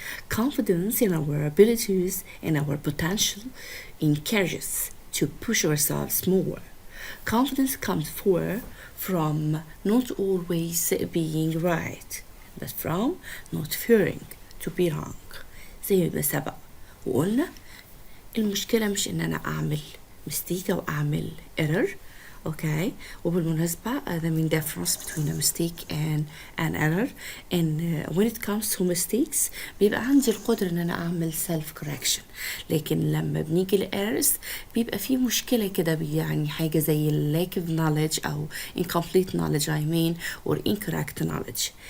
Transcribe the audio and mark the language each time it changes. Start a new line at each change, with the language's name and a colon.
English: Confidence in our abilities and our potential encourages us to push ourselves more. Confidence comes from not always being right, but from not fearing to be wrong.
Arabic: زي ما سبق وقلنا المشكلة مش ان انا اعمل mistake او اعمل error.
English: Okay,
Arabic: وبالمناسبة
English: the main difference between a mistake and an error, and when it comes to mistakes
Arabic: بيبقى عندي القدرة ان انا اعمل
English: self correction،
Arabic: لكن لما بنيجي للerrors بيبقى في مشكلة كده، يعني حاجة زي
English: lack of knowledge او incomplete knowledge I mean or incorrect knowledge.